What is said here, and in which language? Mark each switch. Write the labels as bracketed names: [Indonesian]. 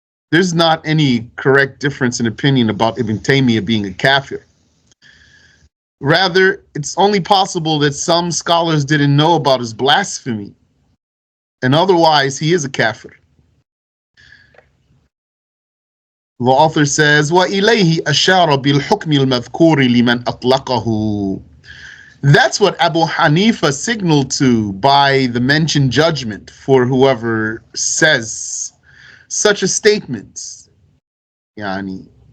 [English] There's not any correct difference in opinion about Ibn Taymiyyah being a kafir. Rather, it's only possible that some scholars didn't know about his blasphemy, and otherwise he is a kafir. [Arabic] The author says, وَإِلَيْهِ أَشَارَ بِالْحُكْمِ الْمَذْكُورِ لِمَنْ أَطْلَقَهُ. [English] That's what Abu Hanifa signaled to by the mentioned judgment for whoever says such a statement. Yani.